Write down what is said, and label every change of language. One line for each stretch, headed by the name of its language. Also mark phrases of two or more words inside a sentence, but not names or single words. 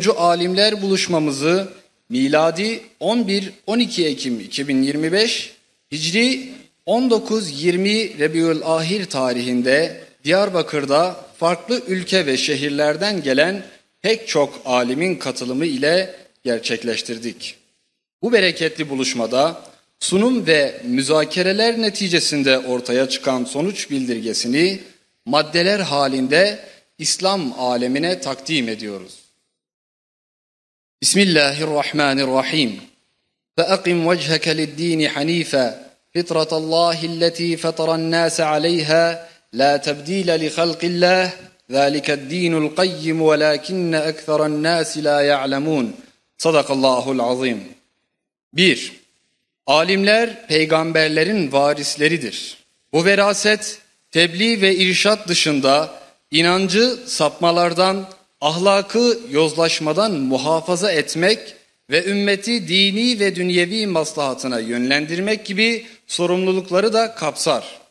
Turkish: Alimler Buluşmamızı miladi 11-12 Ekim 2025, Hicri 19-20 Rebiülahir tarihinde Diyarbakır'da farklı ülke ve şehirlerden gelen pek çok alimin katılımı ile gerçekleştirdik. Bu bereketli buluşmada sunum ve müzakereler neticesinde ortaya çıkan sonuç bildirgesini maddeler halinde İslam alemine takdim ediyoruz. Bismillahirrahmanirrahim.
Arabic: فَأَقِمْ وَجْهَكَ لِلدِّينِ حَنِيفًا فِطْرَةَ اللّٰهِ الَّتِي فَطَرَ النَّاسَ عَلَيْهَا لَا تَبْدِيلَ لِخَلْقِ اللّٰهِ ذَٰلِكَ الدِّينُ الْقَيِّمُ وَلَاكِنَّ أَكْثَرَ النَّاسِ لَا يَعْلَمُونَ صدق الله العظيم. 1.
Turkish: Alimler peygamberlerin varisleridir. Bu veraset, tebliğ ve irşat dışında inancı sapmalardan, ahlakı yozlaşmadan muhafaza etmek ve ümmeti dini ve dünyevi maslahatına yönlendirmek gibi sorumlulukları da kapsar.